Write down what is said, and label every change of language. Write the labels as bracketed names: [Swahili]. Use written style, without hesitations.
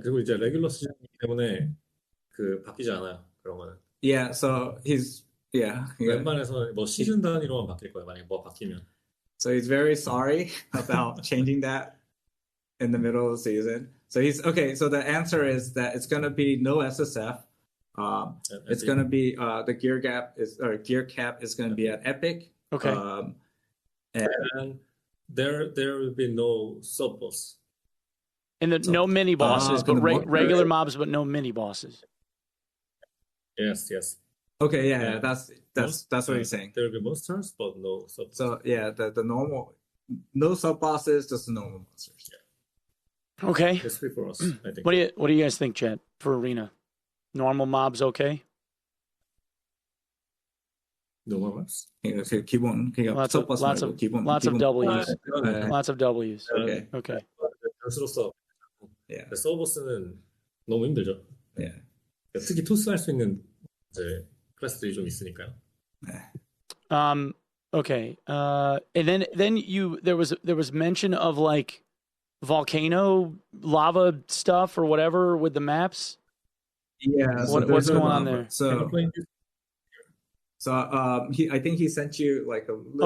[Korean] 그리고 이제 레귤러 시즌이기 때문에 그 바뀌지 않아요. 그런 거는. [English] Yeah. So [Korean] 웬만해서 뭐 시즌 단위로만 바뀔 거예요. 만약에 뭐 바뀌면. [English] So he's very sorry about changing that in the middle of the season. So So the answer is that it's gonna be no SSF. It's gonna be the gear cap is gonna be at Epic. Okay. And there will be no sub boss. And no mini bosses, but regular mobs, but no mini bosses. Yes. Okay, yeah. That's what he's saying. There will be monsters, but no sub. So yeah, the normal, no sub bosses, just the normal monsters. Yeah. Okay. That's free for us. I think. What do you guys think, Chad? For Arena, normal mobs, okay? normal maps? [Korean] 기본 그러니까 [English] lots of [Korean] 기본 [English] W's. [Korean] 네. [English] Lots of W's. Okay. [Korean] 변수로서 [English] Yeah. [Korean] 서버스는 너무 힘들죠. [English] Yeah. [Korean] 특히 토스 할 수 있는 이제 클래스들이 좀 있으니까요. [English] Okay. And then there was mention of like volcano lava stuff or whatever with the maps. Yeah. What's going on there? I think he sent you like a little,